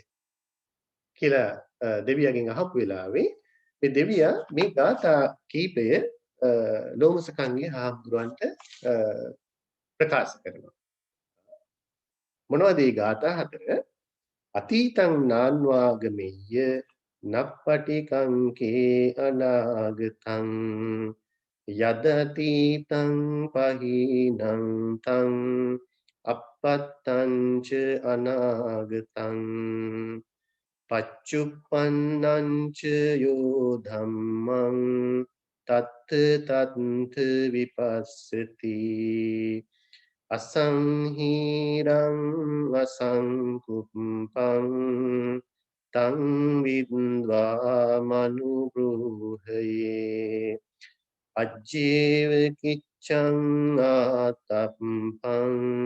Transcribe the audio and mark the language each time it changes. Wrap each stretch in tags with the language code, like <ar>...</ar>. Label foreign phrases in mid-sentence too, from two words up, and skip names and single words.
<si>කියලා දෙවියන්ගෙන් අහපු වෙලාවේ මේ දෙවියා මේ ගාථා කීපය ලෝමසකංගේ හාමුදුරුවන්ට ප්‍රකාශ කරනවා. මොනවද මේ ගාථා හතර?</si> <pi>අතීතං නාන්වාගමෙය්‍ය නප්පටිකං කේ අනාගතං යදතීතං පහීනං තං අපත්තං ච අනාගතං පච්චුප්පන්නං ච යෝ ධම්මං තත්ත තත්ත විපස්සති අසංහීරං අසංකුප්පං තං විද්වා මනුබ්‍රූහයේ අජ්ජේව කිච්ඡං ආතප්පං</pi>